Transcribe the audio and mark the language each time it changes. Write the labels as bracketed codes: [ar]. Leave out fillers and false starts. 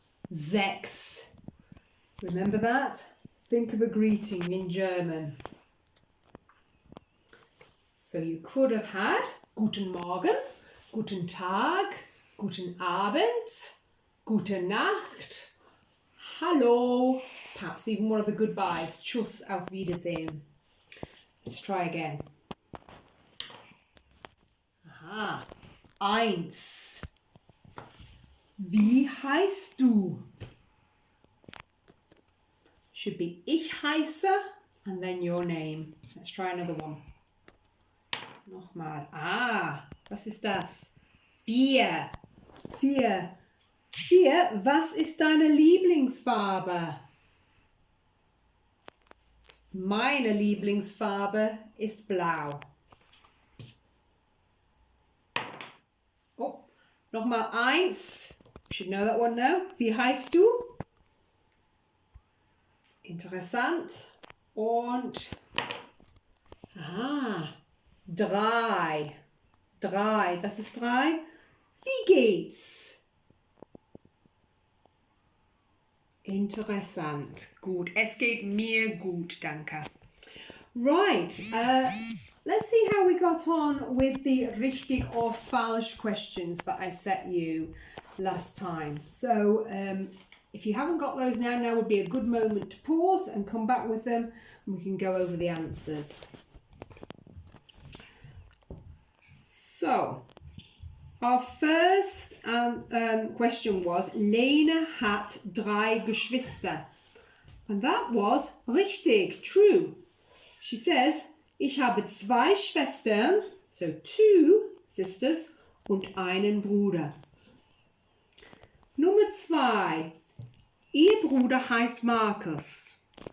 [en] 6. Remember that? Think of a greeting in German. So you could have had [de] Guten Morgen, Guten Tag, Guten Abend, Gute Nacht, Hallo, [en] perhaps even one of the goodbyes. [de] Tschüss, auf Wiedersehen. [en] Let's try again. [de] 1. Wie heißt du? [en] Should be [de] ich heiße [en] and then your name. Let's try another one. [de] Nochmal. Was ist das? [en] 4. 4. 4. [de] Was ist deine Lieblingsfarbe? Meine Lieblingsfarbe ist blau. Nochmal 1. [en] You should know that one now. [de] Wie heißt du? Interessant. Und 3. 3. Das ist 3. Wie geht's? Interessant. Gut. Es geht mir gut, danke. [en] Right. Let's see how we got on with the richtig or falsch questions that I set you last time. So if you haven't got those now would be a good moment to pause and come back with them and we can go over the answers. So our first question was, [de] Lena hat 3 Geschwister. [en] And that was richtig, true. She says, [de] ich habe 2 Schwestern, [en] so 2 sisters, [de] und einen Bruder. Nummer 2. Ihr Bruder heißt Markus.